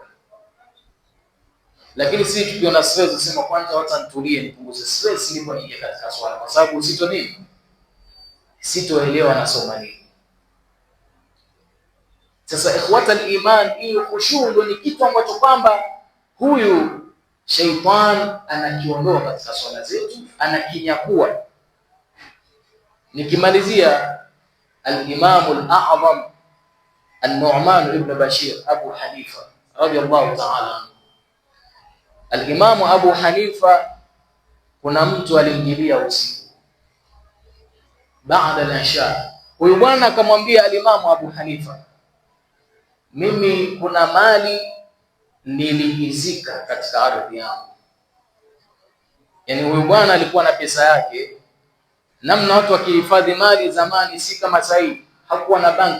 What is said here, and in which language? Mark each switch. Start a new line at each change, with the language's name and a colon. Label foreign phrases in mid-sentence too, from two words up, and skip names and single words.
Swahili: Lakini sisi tukiona stress usema kwanza wacha nitulie nipunguze stress ndipo niingie katika swala, kwa sababu sitoelewa nasoma nini. Sasa
Arabic: إخوة الإيمان,
Swahili: hiyo khushu ndio ni kitu ambacho kwamba huyu shaitan anakiondoa katika swala zetu, anakinyakua. Nikimalizia, al-Imam al-A'zam An-Nu'man ibn Bashir Abu Hanifa
Arabic: رضي الله تعالى,
Swahili: al-Imam Abu Hanifa, kuna mtu alimjilia usiku baada al-isha. Huyu bwana akamwambia al-Imam Abu Hanifa, mimi kuna mali niliizika katika ardhi yangu. Yani huyu bwana alikuwa na pesa yake, namna watu wakihifadhi mali zamani si kama sasa hivi, hakuwa na banki.